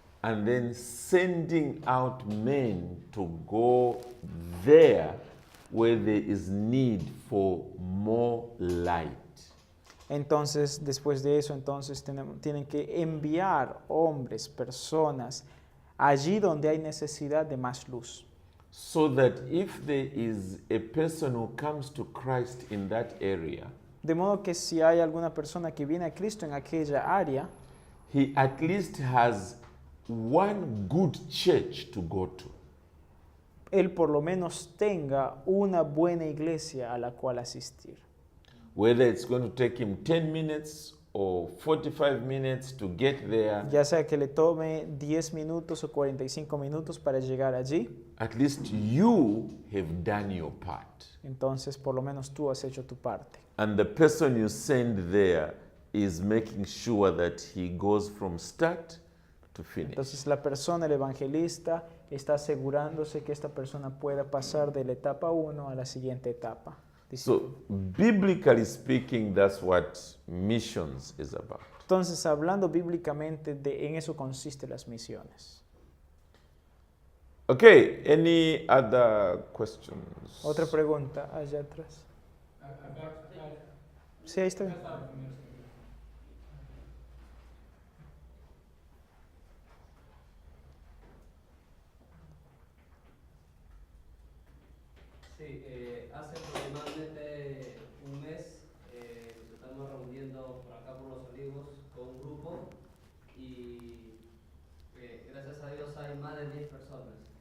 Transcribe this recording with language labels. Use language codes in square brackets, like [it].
[en] And then sending out men to go there where there is need for more light. [es] Entonces, después de eso, entonces tienen que enviar hombres, personas, allí donde hay necesidad de más luz. [en] So that if there is a person who comes to Christ in that area, [es] De modo que si hay alguna persona que viene a Cristo en aquella área, [en] he at least has one good church to go to. [es] él por lo menos tenga una buena iglesia a la cual asistir. [en] Whether it's going to take him 10 minutes or 45 minutes to get there, [es] Ya sea que le tome 10 minutos o 45 minutos para llegar allí, [en] at least you have done your part. [es] entonces por lo menos tú has hecho tu parte. [en] And the person you send there is making sure that he goes from start to finish. [es] Entonces la persona, el evangelista, está asegurándose que esta persona pueda pasar de la etapa 1 a la siguiente etapa. [en] So, biblically speaking, that's what missions is about. [es] Entonces, hablando bíblicamente, en eso consiste las misiones. [en] Okay, any other questions? [es] Otra pregunta allá atrás. Sí, ahí está bien. Sí, hace aproximadamente un mes nos estamos reuniendo por acá por Los Olivos con un grupo y gracias a Dios hay más de 10 personas.